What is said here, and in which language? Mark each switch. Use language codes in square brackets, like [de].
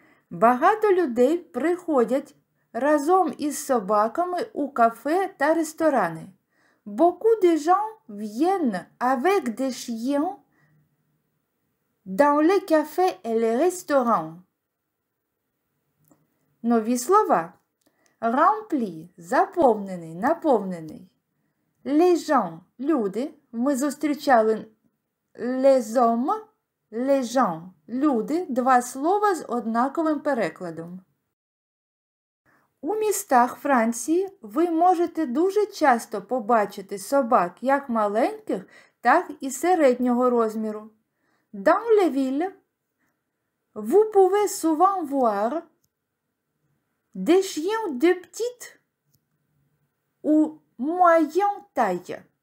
[uk] Багато людей приходять разом із собаками у кафе та ресторани. [fr] Beaucoup de gens viennent avec des chiens dans les cafés et les restaurants. [uk] Нові слова. Rempli – заповнений, наповнений. [fr] Les gens – люди. [uk] Ми зустрічали [fr] les hommes, les gens – люди. [uk] Два слова з однаковим перекладом. У містах Франції ви можете дуже часто побачити собак як маленьких, так і середнього розміру. [fr] Dans les villes, vous pouvez souvent voir des chiens de petite ou moyenne taille.